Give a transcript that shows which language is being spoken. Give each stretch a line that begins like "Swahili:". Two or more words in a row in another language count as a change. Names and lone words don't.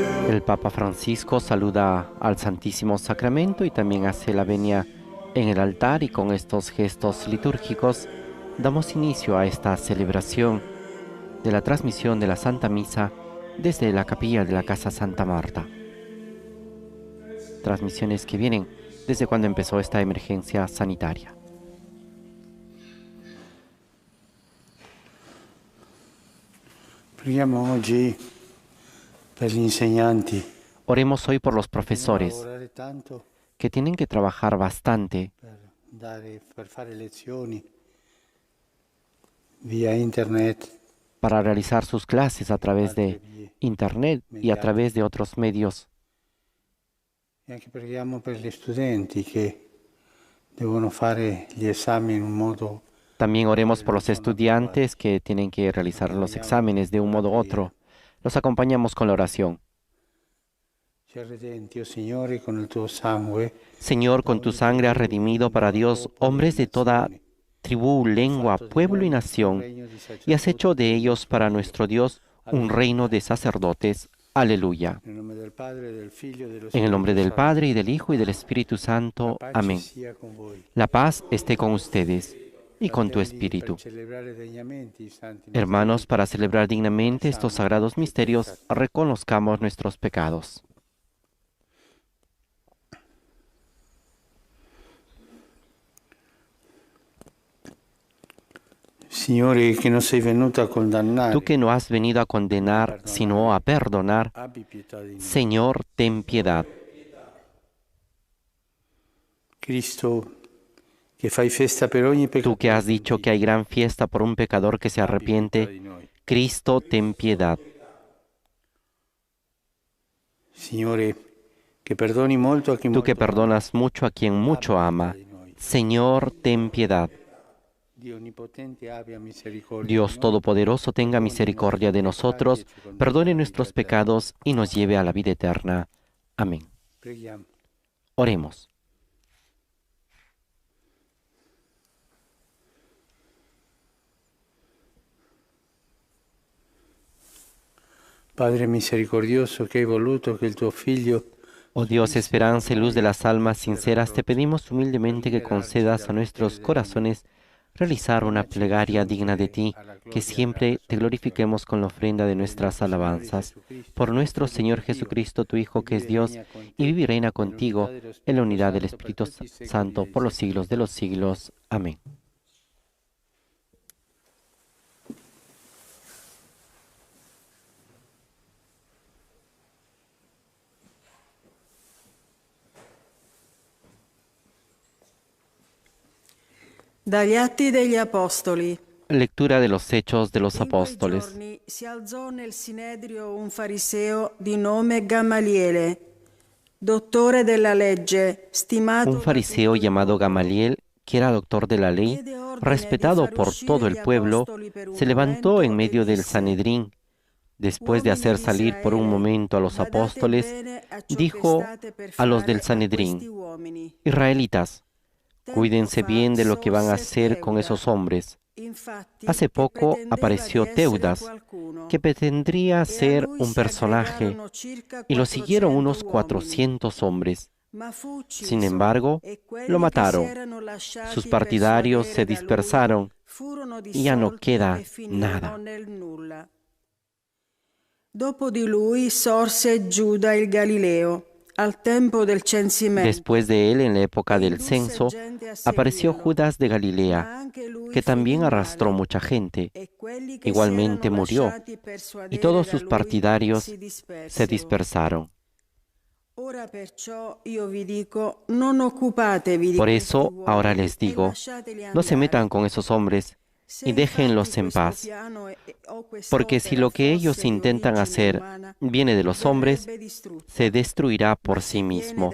Spanish: El Papa Francisco saluda al Santísimo Sacramento y también hace la venia en el altar, y con estos gestos litúrgicos damos inicio a esta celebración de la transmisión de la Santa Misa desde la capilla de la Casa Santa Marta. Transmisiones que vienen desde cuando empezó esta emergencia sanitaria.
Italian: Preghiamo oggi per gli insegnanti
Spanish: Oremos hoy por los profesores
Italian: lavorare tanto
Spanish: que tienen que trabajar bastante
Italian: per fare lezioni via internet.
Spanish: para realizar sus clases a través de Internet y a través de otros medios.
Italian: E anche preghiamo per gli studenti che devono fare gli esami in un modo.
Spanish: También oremos por los estudiantes que tienen que realizar los exámenes de un modo u otro. Los acompañamos con la oración.
Italian: Ci ha redenti, o Signore, con il tuo sangue.
Spanish: Señor, con tu sangre has redimido para Dios hombres de toda tribu, lengua, pueblo y nación, y has hecho de ellos para nuestro Dios un reino de sacerdotes. Aleluya.
Italian: Nel nome del Padre, del Figlio e dello
Spanish: En el nombre
Italian: Spirito
Spanish: del
Italian: Santo.
Spanish: Padre, y del Hijo, y del Espíritu Santo.
Italian: La pace
Spanish: Amén.
Italian: sia con voi.
Spanish: La paz esté con ustedes y con tu espíritu.
Italian: Per celebrare degnamente i santi
Spanish: Hermanos, para celebrar dignamente estos sagrados misterios, reconozcamos nuestros pecados.
Italian: Signore, che non sei venuto a condannare,
Spanish: Tú que no has venido a condenar, sino a perdonar,
Italian: abbi pietà di noi.
Spanish: Señor, ten piedad.
Italian: Cristo, che fai festa per ogni
Spanish: Tú
Italian: peccato,
Spanish: que has dicho que hay gran fiesta por un pecador que se arrepiente, Cristo, ten piedad.
Italian: Signore, che perdoni molto a chi
Spanish: Tú que
Italian: molto
Spanish: perdonas mucho a quien mucho ama, Señor, ten piedad.
Italian: Dio onnipotente abbia misericordia
Spanish: Dios
Italian: di noi,
Spanish: Todopoderoso, tenga misericordia de nosotros, perdone nuestros pecados y nos lleve a la vida eterna. Amén.
Italian: Preghiamo.
Spanish: Oremos.
Italian: Padre misericordioso, che hai voluto che il tuo Figlio
Spanish: Oh Dios, esperanza y luz de las almas sinceras, te pedimos humildemente que concedas a nuestros corazones realizar una plegaria digna de ti, que siempre te glorifiquemos con la ofrenda de nuestras alabanzas. Por nuestro Señor Jesucristo, tu Hijo, que es Dios, y vive y reina contigo en la unidad del Espíritu Santo por los siglos de los siglos. Amén.
Italian: Dagli Atti degli Apostoli.
Spanish: Lectura de los Hechos de los
Italian: In quei
Spanish: Apóstoles.
Italian: giorni si alzò nel Sinedrio un fariseo di nome Gamaliele, dottore della legge, stimato
Spanish: Un fariseo llamado Gamaliel, que era doctor de la ley, respetado por todo el pueblo, se levantó en medio del Sanedrín. Después de hacer salir por un momento a los apóstoles, dijo a los del Sanedrín: Israelitas, cuídense bien de lo que van a hacer con esos hombres. Hace poco apareció Teudas, que pretendía ser un personaje, y lo siguieron unos 400 hombres. Sin embargo, lo mataron. Sus partidarios se dispersaron y ya no queda nada.
Italian: Dopo di lui sorse Giuda il Galileo, al tempo del censimento.
Spanish: Después de él, en la época del censo, apareció Judas de Galilea, que también arrastró mucha gente. Igualmente murió, y todos sus partidarios se dispersaron. Por eso, ahora les digo, no se metan con esos hombres y déjenlos en paz, porque si lo que ellos intentan hacer viene de los hombres, se destruirá por sí mismo.